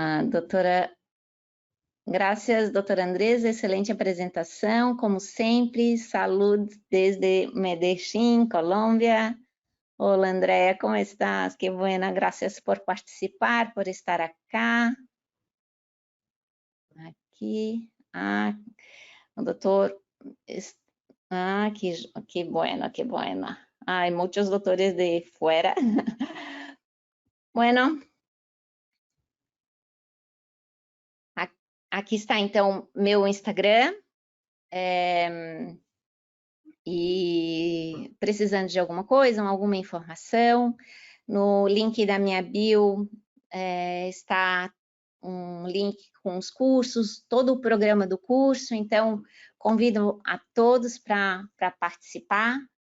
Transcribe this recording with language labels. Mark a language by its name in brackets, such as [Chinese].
[Portuguese] Doutora, graças, doutora Andresa, excelente apresentação, como sempre, [Spanish] salud desde Medellín, [Portuguese] Colômbia. [Spanish] Hola, Andrea, ¿cómo estás? Qué buena, gracias por participar, por estar acá. [Portuguese] Aqui, o doutor, [Spanish] que bueno, que bueno. Hay muchos doctores de fuera. [Portuguese] Bueno, aqui está, então, meu Instagram. E precisando de alguma coisa, alguma informação, no link da minha bio está um link com os cursos, todo o programa do curso, então convido a todos para participar.